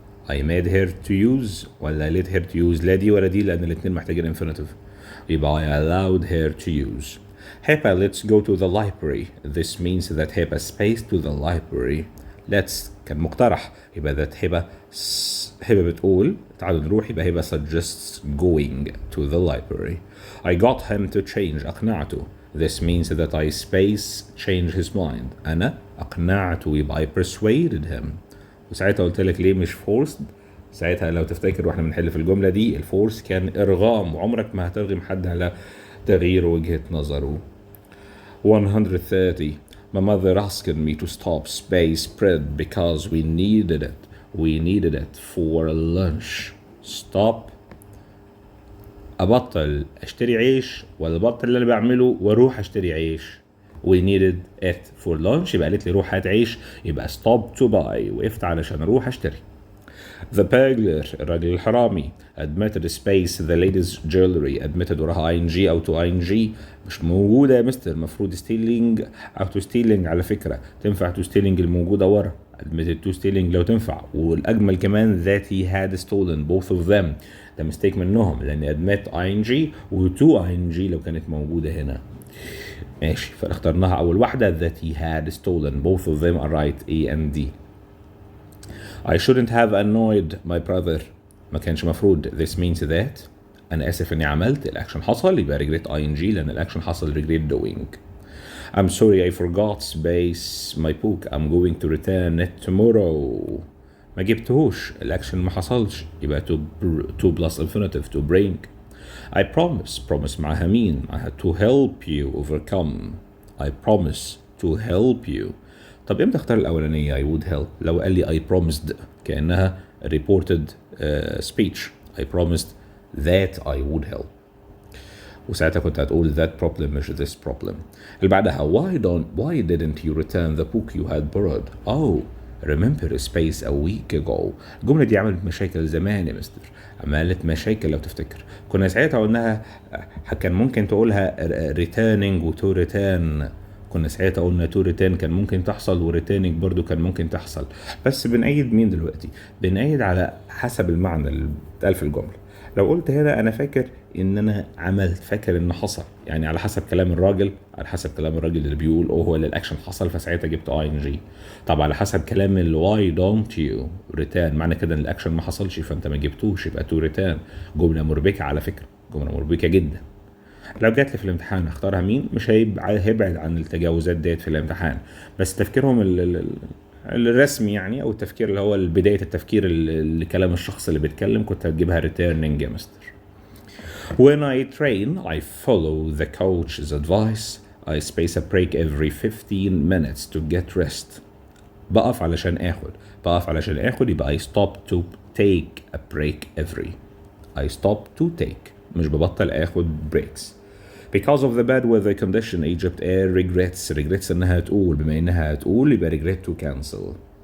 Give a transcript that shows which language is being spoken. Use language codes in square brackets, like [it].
[en] I made her to use [ar] ولا [en] let her to use. [ar] لا دي ولا دي لأن الاتنين محتاجين infinitive. [en] يبقى I allowed her to use. Hepa, let's go to the library. This means that Hepa space to the library. [ar] Let's كان مقترح يبقى that هبة بتقول تعالوا نروح يبقى هبة [en] suggests going to the library. I got him to change. [ar] أقنعته. [en] This means that I space change his mind. [ar] أنا أقنعته يبقى [en] I persuaded him. [ar] وساعتها قلت لك ليه مش forced. ساعتها لو تفتكر واحنا بنحل في الجملة دي الفورس كان إرغام وعمرك ما هترغم حد على تغيير وجهة نظره. [en] 130. My mother asked me to stop space bread because we needed it. We needed it for lunch. Stop. [ar] أبطل أشتري عيش ولا أبطل اللي أنا بعمله وأروح أشتري عيش. [en] We needed it for lunch [ar] يبقى قالت لي روح هات عيش يبقى [en] stop to buy [ar] وقفت علشان أروح أشتري. [en] The burglar [ar] الراجل الحرامي [en] admitted space the lady's jewelry. [ar] admitted وراها ing أو to ing مش موجودة يا مستر. المفروض stealing أو to stealing على فكرة تنفع to stealing الموجودة ورا [en] admitted to stealing [ar] لو تنفع، والأجمل كمان [en] that he had stolen both of them. [ar] ده مستيك منهم لأن admit ing و to ing لو كانت موجودة هنا. ماشي، فاخترناها أول واحدة [en] that he had stolen both of them are right A and D. I shouldn't have annoyed my brother. [ar] ما كانش مفروض [en] this means that. [ar] أنا آسف إني عملت الأكشن حصل يبقى regret ing لأن الأكشن حصل regret doing. [en] I'm sorry I forgot space my book. I'm going to return it tomorrow. [ar] ما جبتهوش الأكشن ما حصلش يبقى [en] to plus infinitive to bring. I promise [ar] معها مين؟ معها [en] to help you overcome. I promise to help you. [ar] طب امتى اختار الأولانية [en] I would help؟ [ar] لو قال لي I promised كأنها [en] reported speech. I promised that I would help. [ar] وساعتها كنت هتقول [en] that problem [ar] مش [en] this problem. [ar] اللي بعدها [en] why didn't you return the book you had borrowed? Oh remember space a week ago. [ar] الجملة دي عملت مشاكل زمان يا مستر، عملت مشاكل لو تفتكر. كنا ساعتها قلناها كان ممكن تقولها returning و to return. كنا ساعتها قلنا to return كان ممكن تحصل و returning برضو كان ممكن تحصل، بس بنأيد مين دلوقتي؟ بنأيد على حسب المعنى اللي اتقال في الجملة. لو قلت هنا انا فاكر ان انا عملت، فاكر ان حصل، يعني على حسب كلام الراجل، على حسب كلام الراجل اللي بيقول هو اللي الاكشن حصل فساعتها جبت ing. طب على حسب كلام why don't you return معنى كده ان الاكشن ما حصلش فانت ما جبتوش يبقى to return. جمله مربكه على فكره، جمله مربكه جدا. لو جات لي في الامتحان اختارها مين؟ مش هيبعد عن التجاوزات ديت في الامتحان، بس تفكيرهم الرسمي يعني او التفكير اللي هو بدايه التفكير اللي كلام الشخص اللي بيتكلم كنت هتجيبها returning يا مستر. [en] When I train I follow the coach's advice. I space a break every 15 minutes to get rest. [ar] بقف علشان اخد يبقى [en] I stop to take a break every. I stop to take مش ببطل اخد breaks. Because of the bad weather condition Egypt Air regrets [ar] انها تقول، بما انها هتقول يبقى [en] regret to cancel.